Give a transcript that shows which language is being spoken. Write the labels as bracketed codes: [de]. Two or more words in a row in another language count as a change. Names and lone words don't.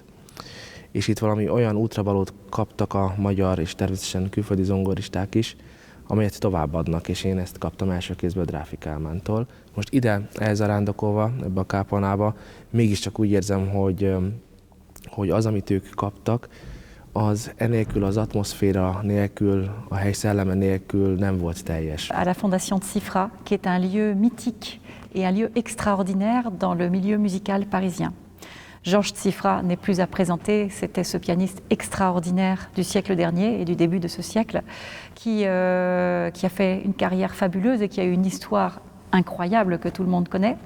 [hu] És itt valami olyan útravalót kaptak a magyar és természetesen külföldi zongoristák is, amelyet továbbadnak, és én ezt kaptam első kézből Dráfi Kálmántól. Most ide elzarándokolva, ebbe a kápolnába, mégiscsak úgy érzem, hogy az, amit ők kaptak, az enélkül, az atmoszféra nélkül, a hely szelleme nélkül nem volt teljes. [fr] À la Fondation de Cifra, qui est un lieu mythique et un lieu extraordinaire dans le milieu musical parisien. Georges Cifra n'est plus à présenter, c'était ce pianiste extraordinaire du siècle dernier et du début de ce siècle qui a fait une carrière fabuleuse et qui a eu une histoire incroyable que tout le monde connaît.